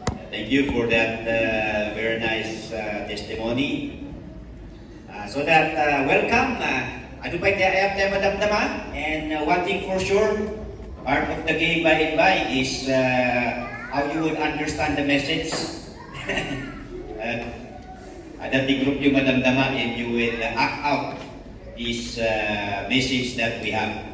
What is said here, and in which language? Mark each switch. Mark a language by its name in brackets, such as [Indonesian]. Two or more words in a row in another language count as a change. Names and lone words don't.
[English] Thank you for that very nice testimony. Welcome. [Filipino] Ano pa ayap tayo madamdama? [English] And one thing for sure, part of the game by and by is how you would understand the message. That the group [Filipino] yung madamdama [English] and you will act out this message that we have.